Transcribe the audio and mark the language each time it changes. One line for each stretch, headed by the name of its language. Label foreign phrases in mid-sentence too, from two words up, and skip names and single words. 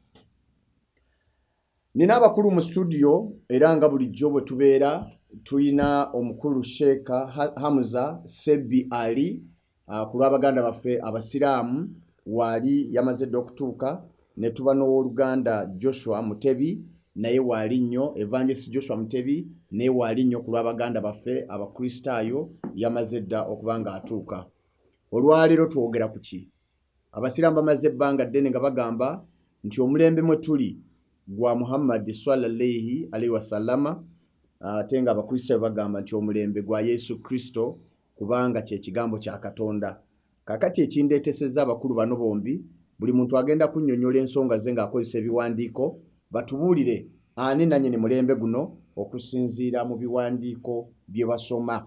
Ganda: Nina abakulu mu studio era nga bulijjo bwe tubeera tuyina omukulu Sheikh Hamza Sebi Ali ku lw'abaganda baffe abasiraamu waali yamaze dde okutuuka, ne tuba n'owooluganda Joshua Mutebi naye waali nnyo, Evangelist Joshua Mutebi naye waali nnyo ku lw'abaganda baffe abakristaayo yamaze dda okuba ng'atuuka. Olwaleero twogera ku ki? Abasiraamu bamaze ebbanga ddene nga bagamba nti omulembe mwe tuli gwa Muhammad
Arabic: صلى الله عليه وسلم,
Ganda: ate nga abakristaayo bagamba nti omulembe gwa Yesu Kristo kubanga kye kigambo kya Katonda. Kakati ekindeetesezza abakulu bano bombi, buli muntu agenda kunnyonnyola ensonga ze ng'akozesa ebiwandiiko, batubuulire ani nanyini mulembe guno okusinziira mu biwandiiko bye basoma.